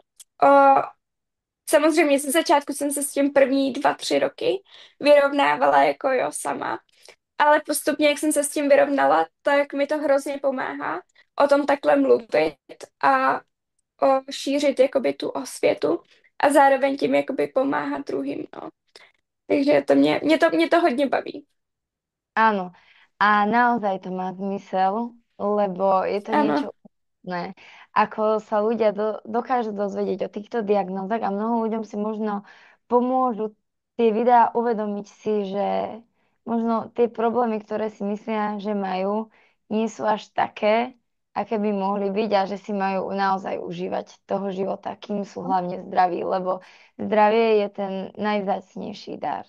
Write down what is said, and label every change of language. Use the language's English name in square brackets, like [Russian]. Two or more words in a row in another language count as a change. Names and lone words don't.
[Czech] Samozřejmě ze začátku jsem se s tím první 2, 3 roky vyrovnávala jako jo sama, ale postupně, jak jsem se s tím vyrovnala, tak mi to hrozně pomáhá o tom takhle mluvit a šířit jakoby tu osvětu a zároveň tím jakoby pomáhat druhým, no. Takže to mě to hodně baví. [Slovak] Áno. A naozaj to má zmysel, lebo je to [Czech] Ano, [Slovak] niečo úžasné. Ako sa ľudia dokážu dozvedieť o týchto diagnózach a mnoho ľuďom si možno pomôžu tie videá uvedomiť si, že možno tie problémy, ktoré si myslia, že majú, nie sú až také, aké by mohli byť a že si majú naozaj užívať toho života, kým sú hlavne zdraví, lebo zdravie je ten najvzácnejší dar.